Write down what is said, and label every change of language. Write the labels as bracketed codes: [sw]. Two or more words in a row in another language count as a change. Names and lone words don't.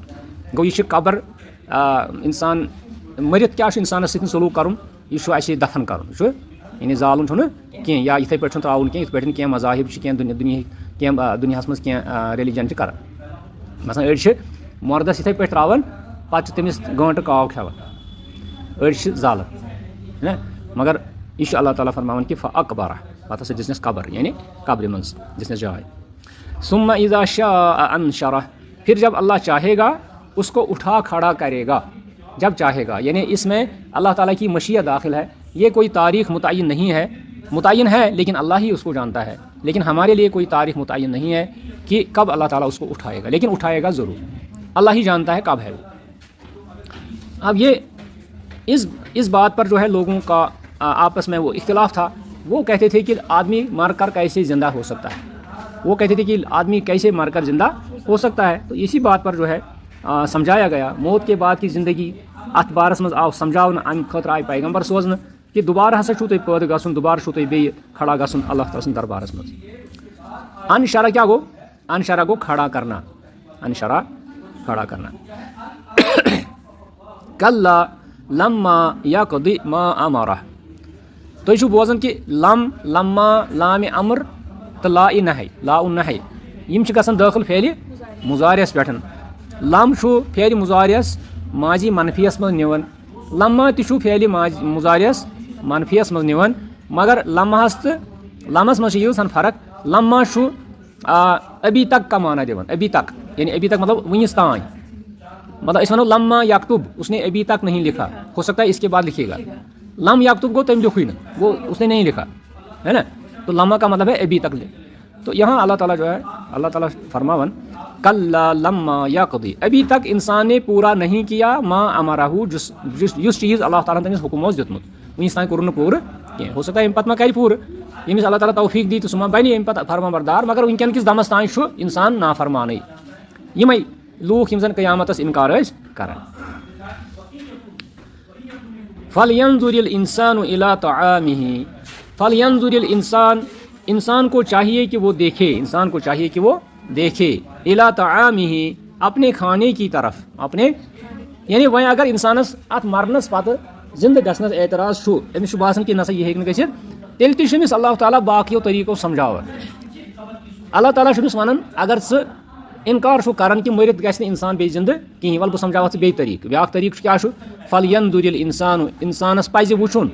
[ks] گوٚو یہِ چھِ قبر انسان مٔرِتھ کیٛاہ چھُ انسانس سۭتۍ سلوٗک کرُن یہِ چھُ اَسہِ دفن کرُن چھُ یعنی زالُن چھُنہٕ کینٛہہ یا یِتھٕے پٲٹھۍ چھُنہٕ ترٛاوُن کینٛہہ یِتھ پٲٹھۍ کینٛہہ مذاہب چھِ کینٛہہ دُنیاہس منٛز کینٛہہ ریلِجن چھِ کران. مثلاً أڑۍ چھِ مردس یِتھٕے پٲٹھۍ ترٛاوان پتہٕ چھِ تٔمِس گٲنٛٹہٕ کاو کھٮ۪وان أڑۍ چھِ زالان مگر یہِ چھُ اللہ تعالیٰ فرماوان کہِ فاقبرہ پتہٕ ہسا دِژنس قبر یعنی قبرِ منٛز دِژنس جاے. [ar] ثم اذا شاء انشرہ [ur] پھر جب اللہ چاہے گا اس کو اٹھا کھڑا کرے گا جب چاہے گا یعنی اس میں اللہ تعالیٰ کی مشیت داخل ہے. یہ کوئی تاریخ متعین نہیں ہے, متعین ہے لیکن اللہ ہی اس کو جانتا ہے, لیکن ہمارے لیے کوئی تاریخ متعین نہیں ہے کہ کب اللہ تعالیٰ اس کو اٹھائے گا, لیکن اٹھائے گا ضرور. اللہ ہی جانتا ہے کب ہے وہ. اب یہ اس بات پر جو ہے لوگوں کا آپس میں وہ اختلاف تھا. وہ کہتے تھے کہ آدمی مر کر کیسے زندہ ہو سکتا ہے, وہ کہتے تھے کہ آدمی کیسے مر کر زندہ ہو سکتا ہے. تو اسی بات پر جو ہے سمجھایا گیا موت کے بعد کی زندگی [ks] ات بارس مز آو سمجھاؤن ام خاطر آئی پیغمبر سوزن کہ دوبارہ ہسا چھو تُہۍ پٲدٕ گژھُن, دوبارہ چھو تُہۍ بیٚیہِ کھڑا گژھُن اللہ تعالیٰ سٕنٛدِ دربارس منٛز. انشرہ کیا گو, انشرہ گو [ur] کھڑا کرنا, [ks] انشرہ [ur] کھڑا کرنا. [ar] کلا لما یقضی ما امرہ [ks] تُہۍ چھُو بوزان کہ لم لما لامِ امر تہٕ لا نہی لا نہی یِم چھِ گژھان دٲخل فعلِ مضارعس پٮ۪ٹھ. لم چھُ فعلِ مضارعس ماضی منفیس منٛز نِوان, لما تہِ چھُ فعلِ مضارعس منفیس منٛز نِوان, مگر لمحس تہٕ لمحس منٛز چھِ ییٖژ فرق. [ur] لما چھُ ابھی تک کا معنی دِوان, ابھی تک یعنی ابھی تک مطلب [ks] وٕنِس تانۍ, مطلب أسۍ وَنو [ar] لما یکتب [ur] اس نے ابھی تک نہیں لکھا, ہو سکتا ہے اس کے بعد لکھے گا. [ar] لم یکتب [ks] گو تم لکھوئی نا, [ur] وہ اس نے نہیں لکھا ہے نا, تو لما کا مطلب ہے ابھی تک. تو یہاں اللہ تعالیٰ جو ہے [ks] اللہ تعالیٰ فرماون [ar] کلا لما یقضی [ur] ابھی تک انسان نے پورا نہیں کیا [ar] ما امرہ [ks] یُس چیز اللہ تعالیٰ تٔمِس حکم اوس دیُتمُت وٕنِس تانۍ کوٚرُن نہٕ پوٗرٕ کینٛہہ. ہو سکتا ہے اَمہِ پتہٕ ما کرِ پوٗرٕ, ییٚمِس اللہ تعالیٰ توفیٖق دی تہٕ سُہ ما بنہِ اَمہِ پتہٕ فرما بردار, مگر وٕنکٮ۪ن کِس دمس تانۍ چھُ انسان نافرمانٕے. یِمے لوٗکھ یِم زن قیامتس انکار ٲسۍ کران. [ar] فلینظر الانسان الی طعامہ فلینظر الانسان [ur] انسان کو چاہیے کہ وہ دیکھے, انسان کو چاہیے کہ وہ دیکھے [ar] الی طعامہ [ur] اپنے کھانے کی طرف. [ks] اپنے یعنی وۄنۍ اگر انسانس اتھ مرنس پتہٕ زندٕ گژھنس اعتراض چھُ, أمِس چھُ باسان کہ نسا یہِ ہیٚکہِ نہٕ گٔژھِتھ, تیٚلہِ تہِ چھُ أمِس اللہ تعالیٰ باقیو طریٖقو سمجھاوان. اللہ تعالیٰ چھُ أمِس ونان اگر ژٕ انکار چھُ کران کہ مٔرِتھ گژھِ نہٕ انسان بیٚیہِ زندٕ کِہیٖنۍ, وَلہٕ بہٕ سمجھاوتھ ژٕ بیٚیہِ طریٖقہٕ. بیٛاکھ طریٖقہٕ کیٛاہ چھُ [ar] فلینظر الانسان [ks] انسانس پزِ وٕچھُن.